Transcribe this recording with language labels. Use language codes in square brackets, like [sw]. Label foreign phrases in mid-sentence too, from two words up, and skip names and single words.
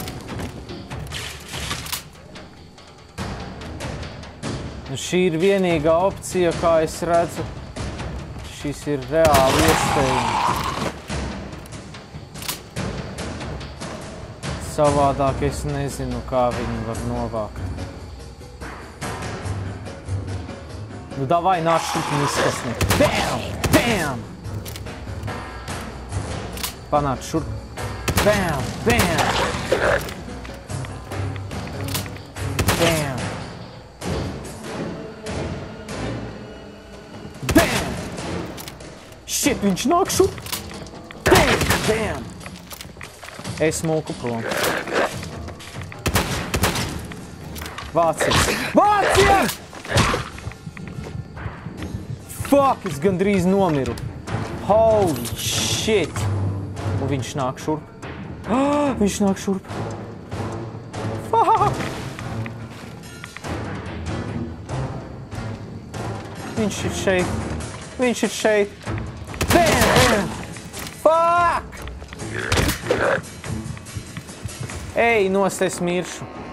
[lv] Nu, šī ir vienīgā opcija, kā es redzu. Šis ir reāli iespējams. Savādāk es nezinu, kā viņi var novākt. Nu, davai nāc šurp un izkasni. Bam! Bam! Panāc šurp. Bam! Bam! Bam! Bam! [en] Shit, [lv] viņš nāk šurp. Bam! Bam! Es mūku prom. Vācies! Vācies! Fuck, es gandrīz nomiru. [en] Holy shit! [lv] Un viņš nāk šurp. Viņš nāk šurp. Fuck! Viņš ir šeit. Viņš ir šeit. Bam! Bam! Fuck! Ej, nost, es miršu.